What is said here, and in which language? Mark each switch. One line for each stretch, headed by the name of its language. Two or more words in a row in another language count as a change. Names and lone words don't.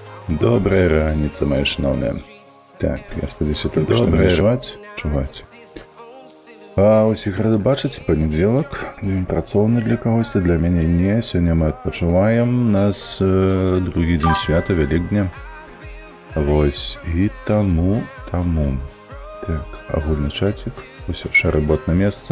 Belarusian: Добрая раніца,
Russian: мои шановные.
Belarusian: Так, я спадзяюся,
Russian: только что
Belarusian: мне чуваць. Усіх рады бачыць, панядзелак, працоўны для кагосьці, для мяне не. Сёння мы адпачываем, нас другі дзень свята, Вялікдня. Вось, і таму. Так, агульны чатик, усё, шары бот на месцы.